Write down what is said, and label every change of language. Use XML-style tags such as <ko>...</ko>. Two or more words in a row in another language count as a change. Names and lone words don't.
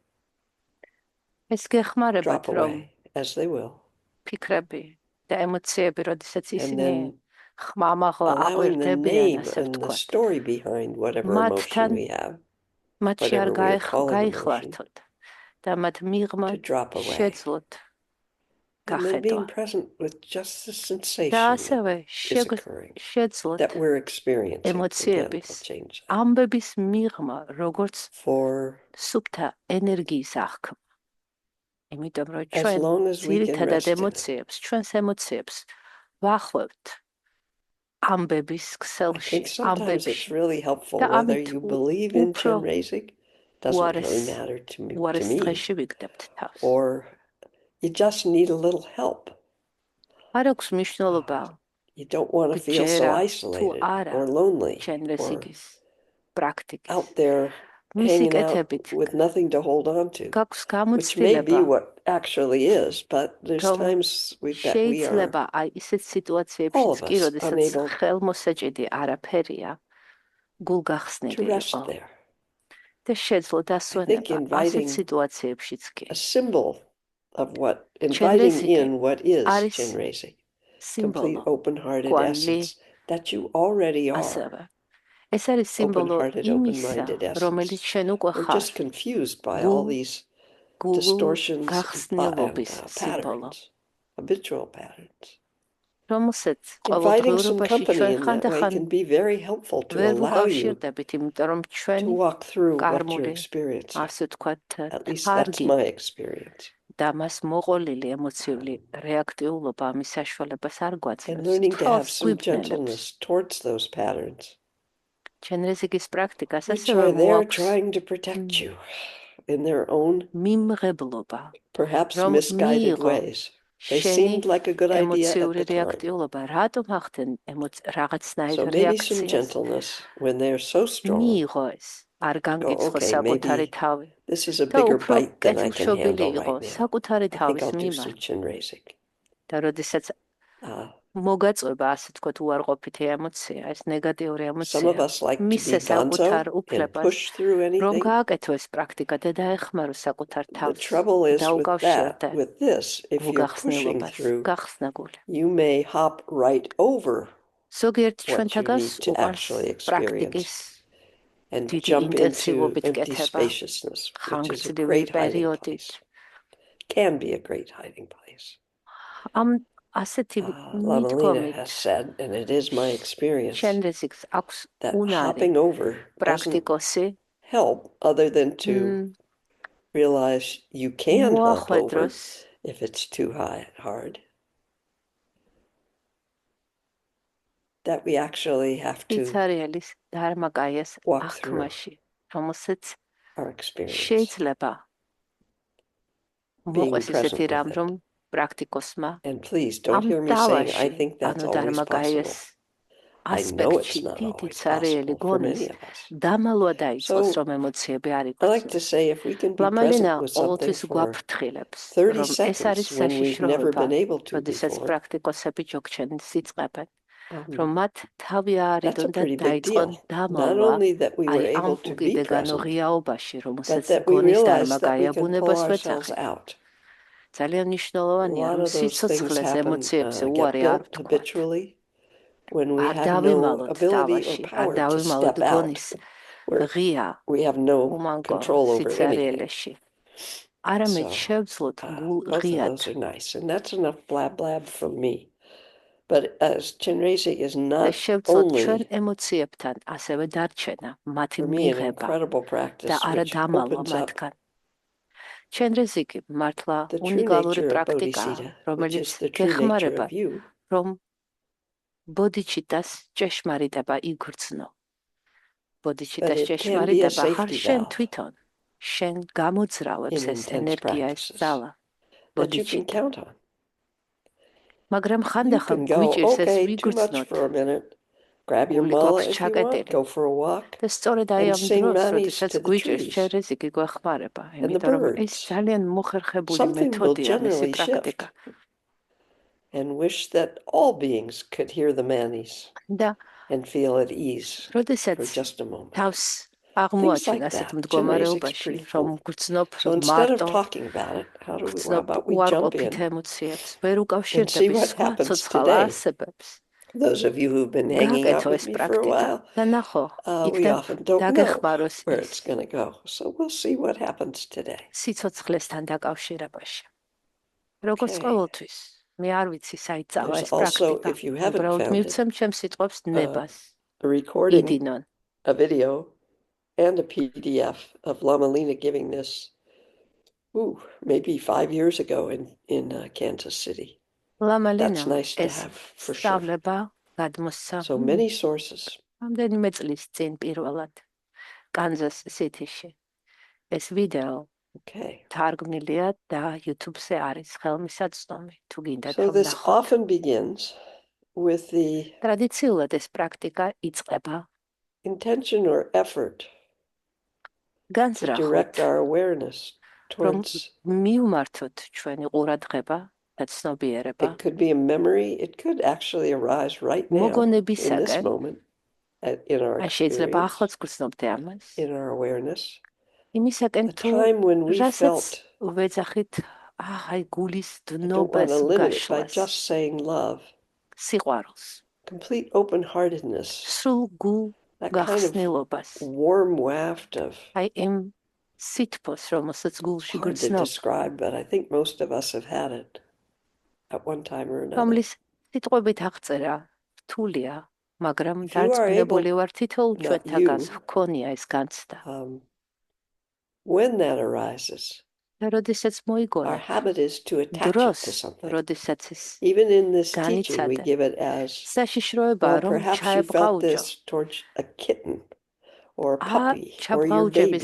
<ka>ეს გეხმარებათ,</ka> <en>drop</en> <ka>რომ</ka> <en>away as they will,</en> <ka>ფიქრები და ემოციები, როდესაც</ka> <en>and</en> <ka>ისინი</ka> <en>then</en> <ka>ხმამაღლა</ka> <en>allowing the</en> <ka>აყვირდებიან,</ka> <en>name</en> <ka>ასე</ka> <en>and the</en> <ka>ვთქვათ,</ka> <en>story behind whatever</en> <ka>მათთან</ka> <en>emotion we have,</en> <ka>მათში არ</ka> <en>whatever we are calling emotion,</en> <ka>გაიხლართოთ და მათ მიღმა</ka> <en>to drop away.</en> <ka>შეძლოთ</ka> <en>And then being</en> <ka>გახედვა.</ka> <en>present with just the</en> <ka>და</ka> <en>sensation that</en> <ka>ასევე</ka> <en>is occurring,</en> <ka>შეძლოთ</ka> <en>that we're experiencing. Again,</en> <ka>ემოციების</ka> <en>I'll change that.</en> <ka>ამბების მიღმა, როგორც</ka> <en>For</en> <ka>სუფთა ენერგიის აღქმა. იმიტომ რომ</ka> <en>as</en> <ka>ჩვენ</ka> <en>long as we can</en> <ka>ძირითადად</ka> <en>rest in it.</en> <ka>ემოციებს, ჩვენს ემოციებს ვახვევთ ამბების</ka> <en>I</en> <ka>ქსელში,</ka> <en>think sometimes it's</en> <ka>ამბებში.</ka> <en>really helpful</en> <ka>და</ka> <en>whether</en> <ka>ამით</ka> <en>you believe in</en> <ka>უფრო</ka> <en>Chin raising, doesn't really matter to me,</en> <ka>უარეს დღეში ვიგდებთ თავს.</ka> <en>or you just need a little help.</en> <ka>არ აქვს მნიშვნელობა</ka> <en>You don't want to feel so</en> <ka>გჯერა თუ</ka> <en>isolated</en> <ka>არა</ka> <en>or lonely</en> <ka>ჩენ</ka> <en>or</en> <ka>რესიგის პრაქტიკის.</ka> <en>out there</en> <ka>მისი</ka> <en>hanging out</en> <ka>კეთებით</ka> <en>with nothing to hold on to,</en> <ka>გაქვს</ka> <en>which may be</en> <ka>გამოცდილება,</ka> <en>what actually is, but there's</en> <ka>რომ</ka> <en>times that we are,</en> <ka>შეიძლება აი ისეთ</ka> <en>all</en> <ka>სიტუაციებშიც</ka> <en>of</en> <ka>კი,</ka> <en>us,</en> <ka>როდესაც</ka> <en>unable</en> <ka>ხელმოსაჭედი არაფერია,</ka> <en>to</en> <ka>გულგახსნილი</ka> <en>rest</en> <ka>იყო.</ka> <en>there.</en> <ka>და შეძლო</ka> <en>I think</en> <ka>დასვენება ასეთ</ka> <en>inviting</en> <ka>სიტუაციებშიც კი.</ka> <en>a symbol of what,</en> <ka>ჩენ</ka> <en>inviting</en> <ka>რეზიკი</ka> <en>in what is</en> <ka>არის</ka> <en>Chin raising,</en> <ka>სიმბოლო,</ka> <en>complete open-hearted</en> <ka>კვალი,</ka> <en>essence that you already are.</en> <ka>ასევე. ეს არის სიმბოლო</ka> <en>Open-hearted,</en> <ka>იმისა,</ka> <en>open-minded</en> <ka>რომელიც</ka> <en>essence.</en> <ka>შენ უკვე</ka> <en>We're</en> <ka>ხარ.</ka> <en>just confused by all these</en> <ka>გულ</ka> <en>distortions and</en> <ka>გახსნილობის სიმბოლო,</ka> <en>patterns, habitual patterns.</en> <ka>რომელსაც</ka> <en>Inviting some</en> <ka>ყოველდღიურობაში</ka> <en>company</en> <ka>ჩვენ</ka> <en>in that way</en> <ka>ხანდახან</ka> <en>can be very helpful to</en> <ka>ვერ</ka> <en>allow you</en> <ka>ვუკავშირდებით, იმიტომ რომ</ka> <en>to</en> <ka>ჩვენი</ka> <en>walk through what you're</en> <ka>კარმული,</ka> <en>experiencing.</en> <ka>ასე ვთქვათ,</ka> <en>At least that's</en> <ka>თარგი</ka> <en>my experience.</en> <ka>და მას მოყოლილი ემოციური რეაქტიულობა ამის საშუალებას არ</ka> <en>And</en> <ka>გვაძლევს.</ka> <en>learning to have</en> <ka>თვალს</ka> <en>some</en> <ka>გვიბნელებს.</ka> <en>gentleness towards those patterns,</en> <ka>ჩენ რეზიკის პრაქტიკას</ka> <en>which</en> <ka>ასევე</ka> <en>are there</en> <ka>მოაქვს</ka> <en>trying to protect you in their own,</en> <ka>მიმღებლობა,</ka> <en>perhaps</en> <ka>რომ</ka> <en>misguided</en> <ka>მიიღო</ka> <en>ways. They</en> <ka>შენი</ka> <en>seemed like a good idea at</en> <ka>ემოციური</ka> <en>the time.</en> <ka>რეაქტიულობა, რატომ ახდენ რაღაცნაირ</ka> <en>So maybe some</en> <ka>რეაქციას?</ka> <en>gentleness when they're so strong.</en> <ka>მიიღო ეს, არ განგიცხო</ka> <en>okay,</en> <ka>საკუთარი</ka> <en>maybe</en> <ka>თავი.</ka> <en>This is a</en> <ka>და</ka> <en>bigger</en> <ka>უფრო</ka> <en>bite than I can</en> <ka>კეთილშობილი</ka> <en>handle</en> <ka>იყო</ka> <en>right now.</en> <ka>საკუთარი</ka> <en>I think</en> <ka>თავის</ka> <en>I'll do</en> <ka>მიმართ.</ka> <en>some chin raising.</en> <ka>და როდესაც მოგაწובה, ასე თქვათ, უარყოფითი ემოცია, ეს ნეგატიური</ka> <en>Some of</en> <ka>ემოცია,</ka> <en>us like to</en> <ka>მისცე</ka> <en>be</en> <ka>საკუთარ</ka> <en>gonzo and</en> <ka>უფლებას,</ka> <en>push through</en> <ka>რომ</ka> <en>anything.</en> <ka>გააკეთო ეს პრაქტიკა და დაეხმარო საკუთარ</ka> <en>The</en> <ka>თავს.</ka> <en>trouble is with</en> <ka>დაუკავშირდე</ka> <en>that, with this, if you're pushing</en> <ka>გულგახსნილობას,</ka> <en>through,</en> <ka>გახსნაგული.</ka> <en>you may hop right over</en> <ka>ზოგიერთ</ka> <en>what you</en> <ka>ჩვენთაგას</ka> <en>need to</en> <ka>უყვარს</ka> <en>actually</en> <ka>პრაქტიკის</ka> <en>experience and</en> <ka>დიდი</ka> <en>jump into</en> <ka>ინტენსივობით</ka> <en>empty</en> <ka>კეთება,</ka> <en>spaciousness, which is a</en> <ka>ხანგრძლივი</ka> <en>great hiding</en> <ka>პერიოდით.</ka> <en>place. Can be a great hiding place.</en> <ka>ამ ასეთი</ka> <en>Lama Lina</en> <ka>მიდგომით</ka> <en>has said, and it is my experience,</en> <ka>შენ რეზიკს აქვს</ka> <en>that</en> <ka>უნარი</ka> <en>hopping over doesn't</en> <ka>პრაქტიკოსი</ka> <en>help other than to realize you can hop over</en> <ka>მოახვედროს</ka> <en>if it's too hard. That we actually have to</en> <ka>სიცარიელის დარმაკაიას</ka> <en>walk through</en> <ka>აღქმაში, რომელსაც</ka> <en>our experience,</en> <ka>შეიძლება</ka> <en>being</en> <ka>მოყვეს</ka> <en>present</en> <ka>ისეთი რამ,</ka> <en>with</en> <ka>რომ</ka> <en>it.</en> <ka>პრაქტიკოსმა</ka> <en>And please don't</en> <ka>ამ</ka> <en>hear me saying, I</en> <ka>დავაში,</ka> <en>think that's</en> <ka>ანუ</ka> <en>always</en> <ka>დარმაკაიას</ka> <en>possible. I know</en> <ka>ასპექტში</ka> <en>it's not</en> <ka>დიდი</ka> <en>always</en> <ka>ცარიელი</ka> <en>possible for</en> <ka>გონის</ka> <en>many of us.</en> <ka>დამალვა დაიწყოს,</ka> <en>So,</en> <ka>რომ ემოციები არ</ka> <en>I like to</en> <ka>იქცნენ.</ka> <en>say if we can be</en> <ka>ლამალინა</ka> <en>present with something</en> <ka>ყოველთვის</ka> <en>for</en> <ka>გვაფრთხილებს, 30 რომ ეს არის</ka> <en>seconds when we've never</en> <ka>საშიშროება,</ka> <en>been able to</en> <ka>როდესაც</ka> <en>before,</en> <ka>პრაქტიკოსები ჯოგჩენს იწყებენ. რომ მათ თავი არ</ka> <en>That's a</en> <ka>იდონ და</ka> <en>pretty big</en> <ka>დაიწყონ</ka> <en>deal. Not</en> <ka>დამალვა</ka> <en>only that we were</en> <ka>აი ამ</ka> <en>able to be</en> <ka>უკიდეგანო</ka> <en>present,</en> <ka>ღიაობაში,</ka> <en>but</en> <ka>რომელსაც</ka> <en>that we</en> <ka>გონის</ka> <en>realized</en> <ka>დარმა</ka> <en>that we can pull</en> <ka>გაიაბუნებას</ka> <en>ourselves</en> <ka>ვეძახით.</ka> <en>out.</en> <ka>ძალიან</ka> <en>A</en> <ka>მნიშვნელოვანია,</ka> <en>lot</en> <ka>რომ</ka> <en>of those things</en> <ka>სიცოცხლეს</ka> <en>happen,</en> <ka>ემოციებზე</ka> <en>get</en> <ka>უარი არ</ka> <en>built</en> <ka>ვთქვათ.</ka> <en>habitually when we</en> <ka>არ</ka> <en>have no</en> <ka>დავიმალოთ</ka> <en>ability or</en> <ka>თავაში, არ</ka> <en>power to</en> <ka>დავიმალოთ</ka> <en>step out,</en> <ka>გონის</ka> <en>where</en> <ka>ღია</ka> <en>we have no</en> <ka>უმანგო</ka> <en>control over anything.</en> <ka>სიცარიელეში. არამედ</ka> <en>So,</en> <ka>შევძლოთ გულ</ka> <en>both of</en> <ka>ღიად.</ka> <en>those are nice, and that's enough blab blab from me. But as Chenrezig is</en> <ka>და</ka> <en>not</en> <ka>შევძლოთ ჩვენ</ka> <en>only,</en> <ka>ემოციებთან ასევე დარჩენა, მათი</ka> <en>for me, an</en> <ka>მიღება</ka> <en>incredible</en> <ka>და</ka> <en>practice</en> <ka>არა</ka> <en>which</en> <ka>დამალვა</ka> <en>opens up</en> <ka>მათგან. ჩვენრეზიკი მართლა</ka> <en>the true</en> <ka>უნიკალური</ka> <en>nature of</en> <ka>პრაქტიკაა,</ka> <en>bodhicitta, which</en> <ka>რომელიც</ka> <en>is the true nature</en> <ka>გეხმარება,</ka> <en>of you.</en> <ka>რომ ბოდიჩიტას ჭეშმარიტება იგრძნო.</ka> <en>But</en> <ka>ბოდიჩიტას</ka> <en>it can be a</en> <ka>ჭეშმარიტება ხარ</ka> <en>safety</en> <ka>შენ</ka> <en>valve</en> <ka>თვითონ. შენ გამოძრავებს</ka> <en>in</en> <ka>ეს</ka> <en>intense</en> <ka>ენერგია, ეს</ka> <en>practices</en> <ka>ძალა.</ka> <en>that you can</en> <ka>ბოდიჩიტა.</ka> <en>count on.</en> <ka>მაგრამ</ka> <en>You</en> <ka>ხანდახან</ka> <en>can go,</en> <ka>გვიჭირს ეს</ka> <en>okay, too much</en> <ka>ვიგრძნოთ.</ka> <en>for a minute. Grab your</en> <ka>გული</ka> <en>mala</en> <ka>გვაქვს</ka> <en>if you want,</en> <ka>ჩაკეტილი.</ka> <en>go for a walk,</en> <ka>და სწორედ აი</ka> <en>and</en> <ka>ამ</ka> <en>sing</en> <ka>დროს,</ka> <en>manis</en> <ka>როდესაც</ka> <en>to the</en> <ka>გვიჭირს</ka> <en>trees</en> <ka>ჩვენრეზიკი გვეხმარება,</ka> <en>and the</en> <ka>იმიტომ რომ ეს</ka> <en>birds.</en> <ka>ძალიან მოხერხებული</ka> <en>Something will</en> <ka>მეთოდია, მისი</ka> <en>generally</en> <ka>პრაქტიკა.</ka> <en>shift and wish that all beings could hear the manis</en> <ka>და</ka> <en>and feel at ease for</en> <ka>როდესაც</ka> <en>just a moment.</en> <ka>თავს</ka> <en>Things</en> <ka>აღმოაჩენ</ka> <en>like</en> <ka>ასეთ</ka> <en>that. Chenrezig's</en> <ka>მდგომარეობაში,</ka> <en>pretty</en> <ka>რომ</ka> <en>cool.</en> <ka>გრძნობ</ka> <en>So instead of</en> <ka>მარტო,</ka> <en>talking about it, how</en> <ka>გრძნობ</ka> <en>about we jump</en> <ka>უარყოფით</ka> <en>in</en> <ka>ემოციებს, ვერ</ka> <en>and see</en> <ka>უკავშირდები</ka> <en>what</en> <ka>სხვა</ka> <en>happens</en> <ka>ცოცხალ</ka> <en>today?</en> <ka>არსებებს.</ka> <en>Those of you who've been hanging out</en> <ka>გააკეთო</ka> <en>with</en> <ka>ეს</ka> <en>me for a</en> <ka>პრაქტიკა</ka> <en>while,</en> <ka>და ნახო, იქ</ka> <en>we</en> <ka>და</ka> <en>often don't know</en> <ka>დაგეხმაროს</ka> <en>where</en> <ka>ეს</ka> <en>it's going to go. So we'll see what happens today.</en> <ka>სიცოცხლესთან დაკავშირებაში. როგორც</ka> <en>Okay.</en> <ka>ყოველთვის, მე არ ვიცი საით წავა</ka> <en>There's</en> <ka>ეს</ka> <en>also,</en> <ka>პრაქტიკა.</ka> <en>if you haven't</en> <ka>უბრალოდ</ka> <en>found it,</en> <ka>მივცემ ჩემს სიტყვებს ნებას.</ka> <en>a recording,</en> <ka>იდინონ.</ka> <en>a video, and a PDF of Lama Lina giving this, maybe 5 years ago in Kansas City.</en> <ka>ლამა</ka> <en>That's</en> <ka>ლინა</ka> <en>nice to</en> <ka>ეს</ka> <en>have for sure.</en> <ka>სწავლება გადმოსცა</ka> <en>So many sources.</en> <ka>რამდენიმე წლის წინ პირველად კანზას სიტიში. ეს ვიდეო</ka> <en>Okay.</en> <ka>თარგმნილია და YouTube-ზე არის ხელმისაწვდომი, თუ გინდათ</ka> <en>So</en> <ka>რომ</ka> <en>this</en> <ka>ნახოთ.</ka> <en>often begins with the</en> <ka>ტრადიციულად ეს პრაქტიკა იწყება</ka> <en>intention or effort to</en> <ka>განზრახოთ,</ka> <en>direct our awareness</en> <ka>რომ</ka> <en>towards,</en> <ka>მივმართოთ ჩვენი ყურადღება და ცნობიერება</ka> <en>it could be a memory, it could actually arise right now in this</en> <ka>მოგონებისაკენ,</ka> <en>moment in our</en> <ka>ან შეიძლება</ka> <en>experience,</en> <ka>ახლაც გრძნობდე ამას,</ka> <en>in our awareness,</en> <ka>იმისაკენ</ka> <en>a</en> <ka>თუ</ka> <en>time when we</en> <ka>რასაც</ka> <en>felt,</en> <ka>ვეძახით, აი გულის</ka> <en>I don't want</en> <ka>დნობას,</ka> <en>to limit it by</en> <ka>გაშლას,</ka> <en>just saying love,</en> <ka>სიყვარულს,</ka> <en>complete open-heartedness,</en> <ka>სრულ გულ</ka> <en>that kind of</en> <ka>გახსნილობას,</ka> <en>warm waft of,</en> <ka>აი იმ სითბოს, რომელსაც გულში</ka> <en>hard to</en> <ka>გრძნობ,</ka> <en>describe, but I think most of us have had it at one time or another.</en> <ka>რომლის სიტყვებით აღწერა რთულია, მაგრამ</ka> <en>If you are</en> <ka>დარწმუნებული</ka> <en>able,</en> <ka>ვარ თითოეულ</ka> <en>not</en> <ka>ჩვენთაგანს</ka> <en>you,</en> <ka>ჰქონია ეს განცდა.</ka> <en>when that arises,</en> <ka>და როდესაც</ka> <en>our</en> <ka>მოიგონა</ka> <en>habit is to attach it</en> <ka>დროს,</ka> <en>to something.</en> <ka>როდესაც ეს</ka> <en>Even in this teaching, we</en> <ka>განიცადე,</ka> <en>give it as,</en> <ka>საშიშროებაა, რომ</ka> <en>perhaps you felt</en> <ka>ჩაებღაუჯო.</ka> <en>this towards a kitten or a</en> <ka>არ</ka> <en>puppy or your</en> <ka>ჩაბღაუჯების</ka>